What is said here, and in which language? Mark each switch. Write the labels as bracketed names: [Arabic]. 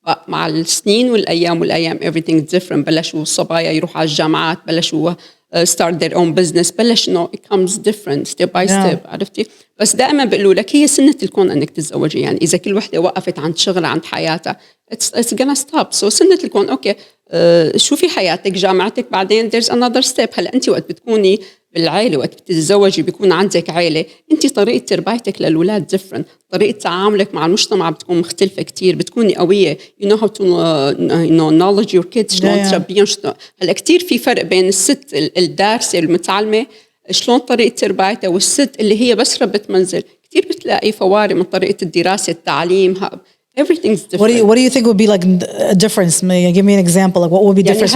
[Arabic] مع السنين والايام [English] everything different. [Arabic] بلشوا الصبايا يروحوا على الجامعات، بلشوا [English] start their own business، [Arabic] بلش [English] it comes different step by step. [Arabic] عرفتي؟ بس دائما بيقولوا لك هي سنة الكون انك تتزوجي، يعني اذا كل وحده وقفت عند شغلها عند حياتها [English] it's gonna stop. So [Arabic] سنة الكون اوكي شوفي حياتك جامعتك بعدين [English] there's another step. [Arabic] هلا انت وقت بتكوني بالعائله، وقت بتتزوجي بيكون عندك عائله، انت طريقه تربيتك للاولاد [English] different، [Arabic] طريقه تعاملك مع المجتمع بتكون مختلفه كتير، بتكوني قويه [English] you know how to knowledge your kids، [Arabic] شلون تربيهم. هلا كتير في فرق بين الست الدارسه المتعلمه شلون طريقه تربيتها، والست اللي هي بس ربة منزل. كتير بتلاقي فوارق من طريقه الدراسه، التعليم. [English] Everything's different. What do you think would be like a difference? Give me an example. Like what would be different?